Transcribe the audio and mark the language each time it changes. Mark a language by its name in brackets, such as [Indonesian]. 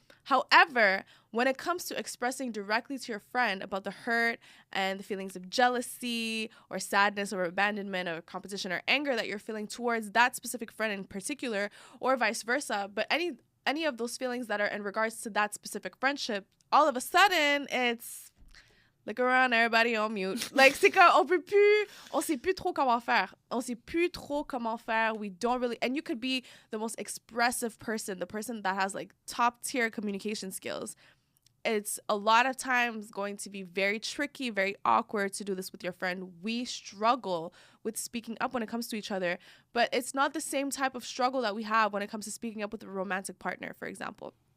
[English] However, when it comes to expressing directly to your friend about the hurt and the feelings of jealousy or sadness or abandonment or competition or anger that you're feeling towards that specific friend in particular, or vice versa, but any of those feelings that are in regards to that specific friendship, all of a sudden it's look around, everybody on mute. [French] Like, c'est comme, on sait plus trop comment faire. On sait plus trop comment faire. [English] We don't really, and you could be the most expressive person, the person that has like top tier communication skills. It's a lot of times going to be very tricky, very awkward to do this with your friend. We struggle with speaking up when it comes to each other, but it's not the same type of struggle that we have when it comes to speaking up with a romantic partner, for example.